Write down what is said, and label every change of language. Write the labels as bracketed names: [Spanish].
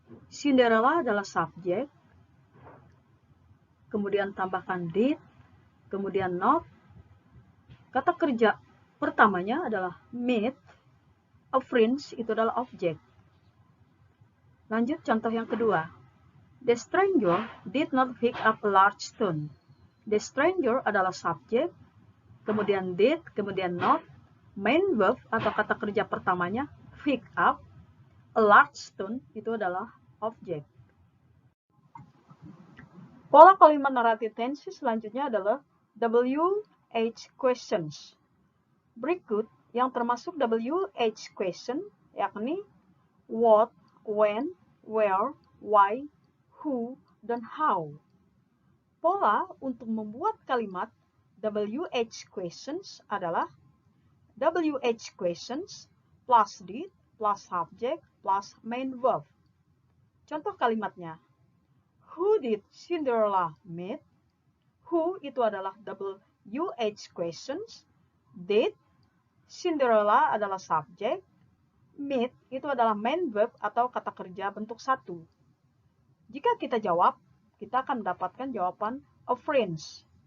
[Indonesian] Cinderella adalah subjek, kemudian tambahkan did, kemudian not. Kata kerja pertamanya adalah meet, a prince itu adalah objek. Lanjut contoh yang kedua. [English] The stranger did not pick up a large stone. [Indonesian] The stranger adalah subjek, kemudian did, kemudian not. Main verb atau kata kerja pertamanya pick up, a large stone itu adalah objek. Pola kalimat narrative tenses selanjutnya adalah WH questions. Berikut yang termasuk WH question yakni what, when, where, why, who, dan how. Pola untuk membuat kalimat WH questions adalah WH questions plus did plus subject plus main verb. Contoh kalimatnya, [English] who did Cinderella meet? [Indonesian] Who itu adalah WH questions, did, Cinderella adalah subjek, meet itu adalah main verb atau kata kerja bentuk satu. Jika kita jawab, kita akan mendapatkan jawaban a prince.